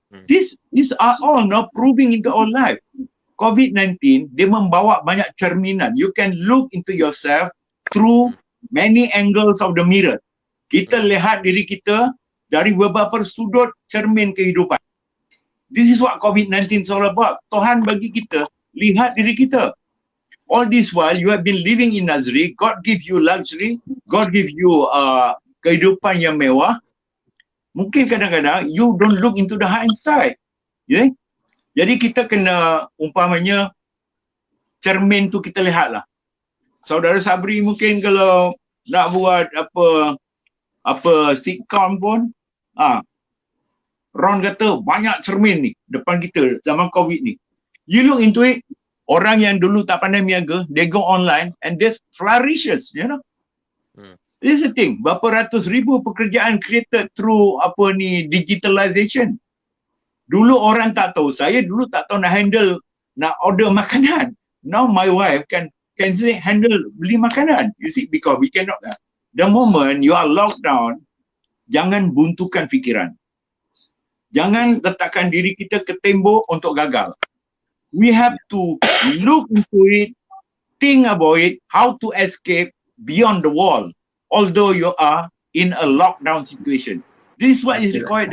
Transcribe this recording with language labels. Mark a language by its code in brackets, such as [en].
[en] These are all now proving into our life. COVID-19, [ms] dia membawa banyak cerminan. [en] You can look into yourself through many angles of the mirror. [ms] Kita lihat diri kita, dari beberapa sudut cermin kehidupan. [en] This is what COVID-19 is all about. [ms] Tuhan bagi kita lihat diri kita. [en] All this while you have been living in Nazri, God give you luxury, God give you [ms] kehidupan yang mewah. Mungkin kadang-kadang [en] you don't look into the hindsight. [ms] Yeah? Jadi kita kena umpamanya cermin tu kita lihatlah. Saudara Sabri mungkin kalau nak buat apa sitcom pun, Ron kata banyak cermin ni depan kita zaman COVID ni. [en] You look into it, [ms] orang yang dulu tak pandai miaga, [en] they go online and they flourishes, you know. This is the thing, [ms] berapa ratus ribu pekerjaan [en] created through digitalization. [ms] Dulu orang tak tahu, saya dulu tak tahu nak order makanan. [en] Now my wife can handle [ms] beli makanan. [en] You see, because we cannot. The moment you are locked down, [ms] jangan buntukan fikiran. Jangan letakkan diri kita ke tembok untuk gagal. [en] We have to look into it, think about it, how to escape beyond the wall, although you are in a lockdown situation. This is what is required.